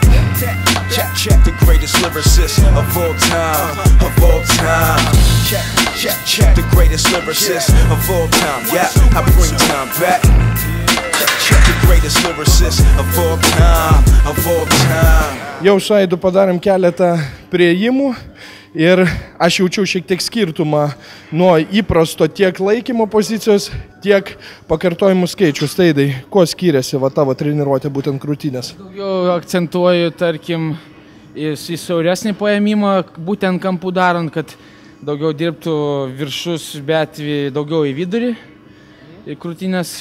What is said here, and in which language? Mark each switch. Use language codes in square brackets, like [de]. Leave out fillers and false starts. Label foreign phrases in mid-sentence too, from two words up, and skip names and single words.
[en] Check, the greatest lyricist of all time, of all time. Check, the greatest lyricist of all time. Yeah, I bring time back. Check, the greatest lyricist of all time, of all time. [lt] Jau Aidu padarėm keletą priėjimų ir aš jaučiau šiek tiek skirtumą nuo įprasto tiek laikymo pozicijos, tiek pakartojimų skaičius. Aidai, kuo skiriasi tavo treniruotė būtent krūtinės? Daugiau akcentuoju, tarkim, į siauresnį paėmimą, būtent kampų darant, kad daugiau dirbtų viršus, bet daugiau į vidurį, į krūtinės.